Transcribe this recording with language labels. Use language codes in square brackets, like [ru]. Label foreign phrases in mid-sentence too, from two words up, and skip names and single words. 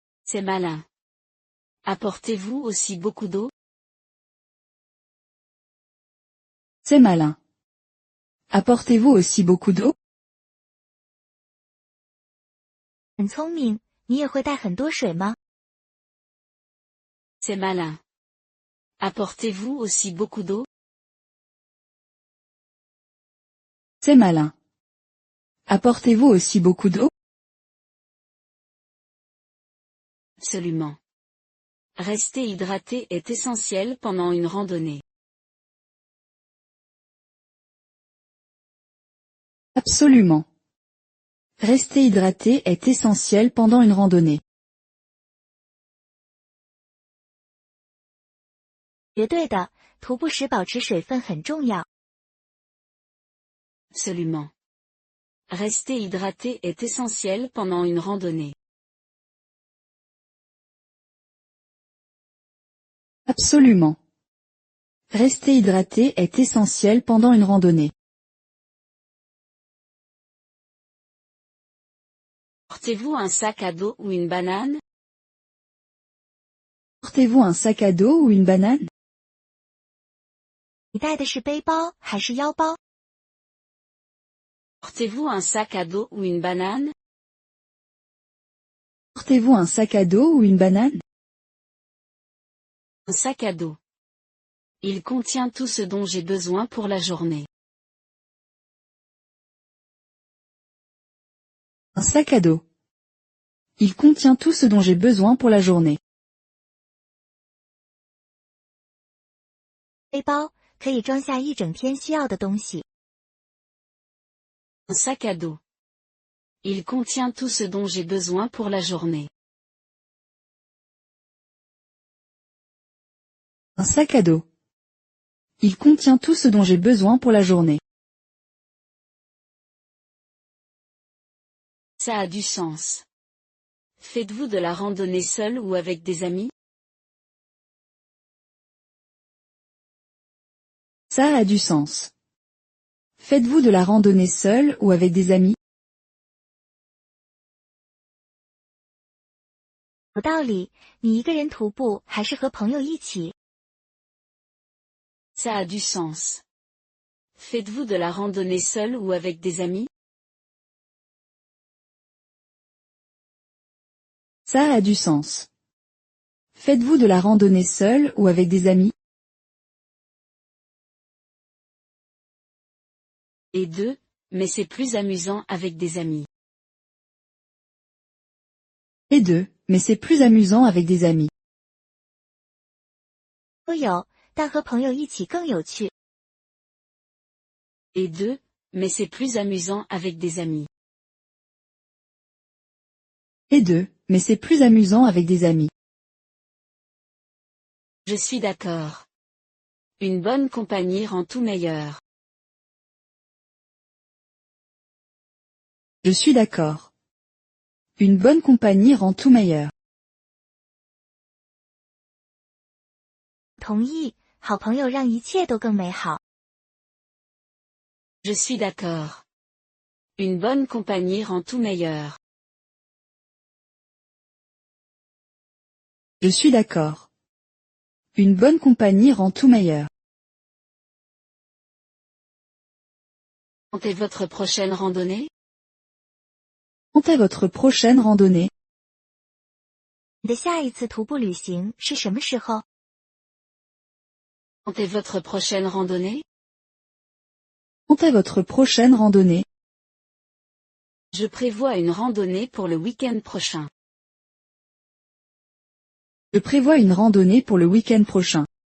[fr] C'est malin. Apportez-vous aussi beaucoup d'eau? C'est malin. Apportez-vous aussi beaucoup d'eau? [zh] 很聪明，你也会带很多水吗？ [fr] C'est malin. Apportez-vous aussi beaucoup d'eau? C'est malin. Apportez-vous aussi beaucoup d'eau? Absolument. Rester hydraté est essentiel pendant une randonnée. Absolument. Rester hydraté est essentiel pendant une randonnée. [zh] 绝对的，徒步时保持水分很重要。 [fr] Absolument. Rester hydraté est essentiel pendant une randonnée. Absolument. Rester hydraté est essentiel pendant une randonnée. Portez-vous un sac à dos ou une banane? Portez-vous un sac à dos ou une banane? [zh] 你带的是背包还是腰包？ [fr] Portez-vous un sac à dos ou une banane? Portez-vous un sac à dos ou une banane? Un sac à dos. Il contient tout ce dont j'ai besoin pour la journée. Un sac à dos. Il contient tout ce dont j'ai besoin pour la journée. [zh] 背包可以装下一整天需要的东西。 [fr] Un sac à dos. Il contient tout ce dont j'ai besoin pour la journée. Un sac à dos. Il contient tout ce dont j'ai besoin pour la journée. Ça a du sens. Faites-vous de la randonnée seul ou avec des amis? Ça a du sens. Faites-vous de la randonnée seul ou avec des amis? [zh] 有道理，你一个人徒步还是和朋友一起？ [fr] Ça a du sens. Faites-vous de la randonnée seul ou avec des amis? Ça a du sens. Faites-vous de la randonnée seul ou avec des amis? Et deux, mais c'est plus amusant avec des amis. Les deux, mais c'est plus amusant avec des amis. [zh] 都有，但和朋友一起更有趣。 [fr] Et deux, mais c'est plus amusant avec des amis. Les deux, mais c'est plus amusant avec des amis. Je suis d'accord. Une bonne compagnie rend tout meilleur. Je suis d'accord. Une bonne compagnie rend tout meilleur. [zh] 同意，好朋友让一切都更美好。 [fr] Je suis d'accord. Une bonne compagnie rend tout meilleur. Je suis d'accord. Une bonne compagnie rend tout meilleur. Quand est votre prochaine randonnée? Quand est votre prochaine randonnée? [zh] 你的下一次徒步旅行是什么时候？ [fr] Quand est votre prochaine randonnée? Quand est votre prochaine randonnée? Je prévois une randonnée pour le week-end prochain. Je prévois une randonnée pour le week-end prochain.